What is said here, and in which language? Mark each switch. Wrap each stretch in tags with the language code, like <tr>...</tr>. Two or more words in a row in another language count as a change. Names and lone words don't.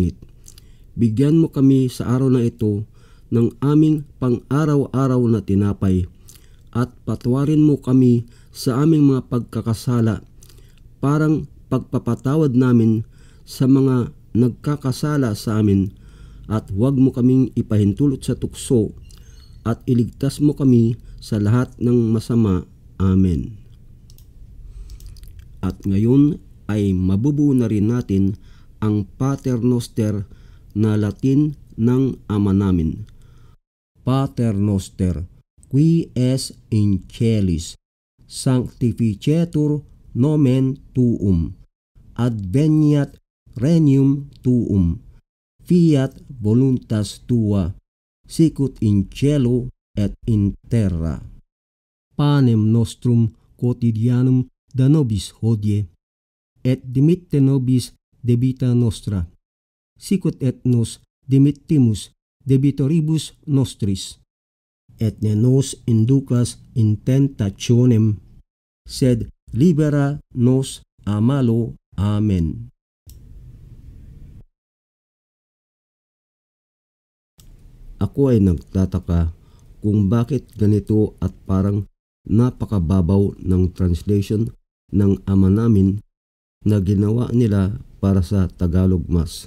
<tl>Bigyan mo kami sa araw na ito ng aming pang-araw-araw na tinapay, at patawarin mo kami sa aming mga pagkakasala, parang pagpapatawad namin sa mga nagkakasala sa amin, at huwag mo kaming ipahintulot sa tukso, at iligtas mo kami sa lahat ng masama. Amen. At ngayon ay mabubuo na rin natin ang Pater Noster na Latin ng Ama namin.</tl> <la>Pater Noster, qui es in celis, sanctificetur nomen tuum, adveniat regnum tuum, fiat voluntas tua, sicut in cielo et in terra. Panem nostrum quotidianum da nobis hodie, et dimitte nobis debita nostra, sicut et nos dimittimus debitoribus nostris, et ne nos inducas in tentationem, sed libera nos a malo. Amen.</la> <tl>Ako ay nagtataka kung bakit ganito at parang napakababaw ng translation ng Ama namin na ginawa nila para sa Tagalog Mass.</tl>